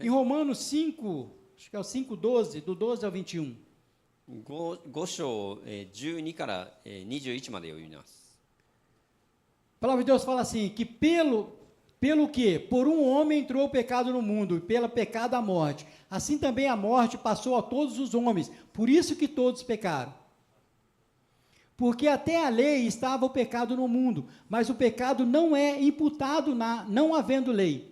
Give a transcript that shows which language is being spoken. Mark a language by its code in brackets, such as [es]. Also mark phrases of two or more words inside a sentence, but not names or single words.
[pt] Em Romanos 5, acho que é o 5:12, do 12 ao 21. [ja] 5 章12から21まで読みます。 [pt] A palavra de Deus fala assim, que pelo que por um homem entrou o pecado no mundo, e pelo pecado a morte, assim também a morte passou a todos os homens, por isso que todos pecaram. Porque até a lei estava o pecado no mundo, mas o pecado não é imputado não havendo lei.